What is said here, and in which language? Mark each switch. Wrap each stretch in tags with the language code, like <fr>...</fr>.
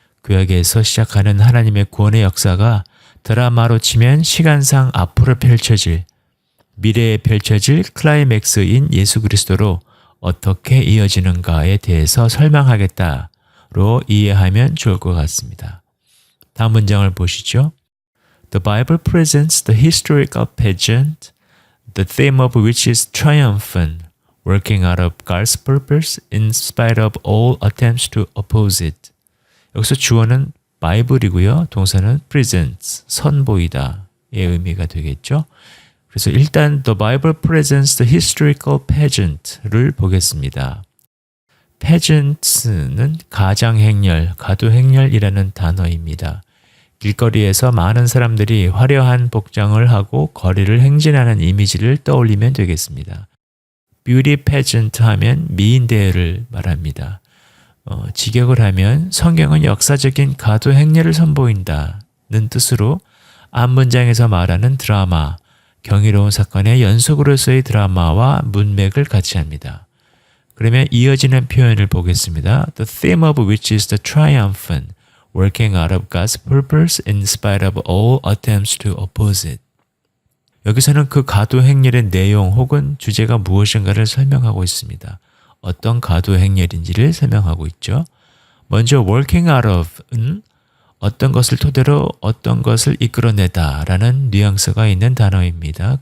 <ko>구약에서 시작하는 하나님의 구원의 역사가 드라마로 치면 시간상 앞으로 펼쳐질, 미래에 펼쳐질 클라이맥스인 예수 그리스도로 어떻게 이어지는가에 대해서 설명하겠다로 이해하면 좋을 것 같습니다. 다음 문장을 보시죠.</ko> <en>The Bible presents the historical pageant, the theme of which is triumphant, working out of God's purpose in spite of all attempts to oppose it.</en> <ko>여기서 주어는 바이블이고요. 동사는 presents, 선보이다의 의미가 되겠죠. 그래서 일단</ko> <en>The Bible presents the historical pageant를</en> <ko>보겠습니다. pageant는 가장행렬, 가도행렬이라는 단어입니다. 길거리에서 많은 사람들이 화려한 복장을 하고 거리를 행진하는 이미지를 떠올리면 되겠습니다. beauty pageant 하면 미인대회를 말합니다. 직역을 하면 성경은 역사적인 가도행렬을 선보인다는 뜻으로 앞 문장에서 말하는 드라마, 경이로운 사건의 연속으로서의 드라마와 문맥을 같이 합니다. 그러면 이어지는 표현을 보겠습니다.</ko> <en>The theme of which is the triumphant, working out of God's purpose in spite of all attempts to oppose it.</en> <ko>여기서는 그 가도행렬의 내용 혹은 주제가 무엇인가를 설명하고 있습니다. 어떤 가도행렬인지를 설명하고 있죠. 먼저 working out of는 어떤 것을 토대로 어떤 것을 이끌어내다 라는 뉘앙스가 있는 단어입니다.</ko>